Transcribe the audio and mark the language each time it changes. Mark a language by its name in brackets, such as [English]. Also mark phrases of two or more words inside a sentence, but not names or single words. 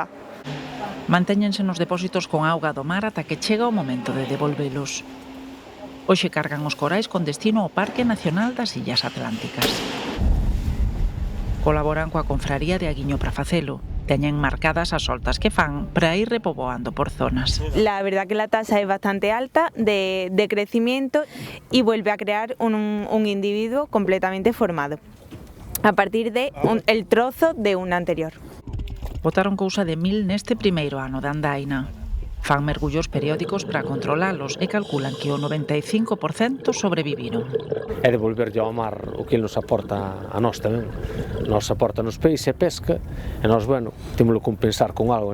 [Galician] Mantéñense nos depósitos con auga do mar ata que chega o momento de devolvelos. Hoxe cargan os corais con destino ao Parque Nacional das Illas Atlánticas. Colaboran coa confraría de Aguiño para facelo. Teñen marcadas as soltas que fan para ir repoboando por zonas. [Spanish] La verdad que la tasa es bastante alta de crecimiento y vuelve a crear un individuo completamente formado a partir de el trozo de un anterior. [Galician] Botaron cousa de 1000 neste primeiro ano de andaina. Fan mergullos periódicos para controlalos e calculan que o 95% sobreviviron. É devolverlle ao mar o que nos aporta a nós tamén. Nos aporta nos peixe e pesca, e nós, bueno, temos que compensar con algo.